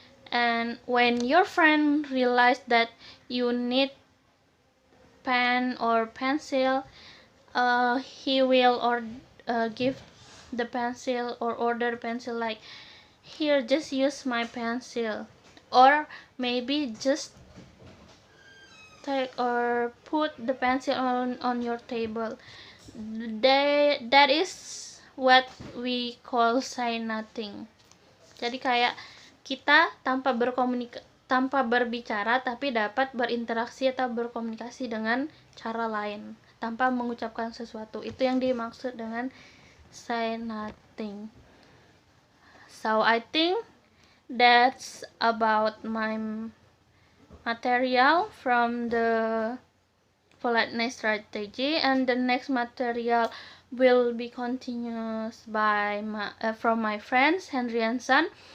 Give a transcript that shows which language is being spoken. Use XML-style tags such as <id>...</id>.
<en>And when your friend realize that you need pen or pencil, he will give the pencil or order pencil, like, here, just use my pencil, or maybe just take or put the pencil on your table. That is what we call say nothing.</en> <id>Jadi kayak kita tanpa berbicara tapi dapat berinteraksi atau berkomunikasi dengan cara lain tanpa mengucapkan sesuatu. Itu yang dimaksud dengan say nothing.</id> <en>So I think that's about my material from the politeness strategy, and the next material will be continuous by from my friends Henry and Son.</en>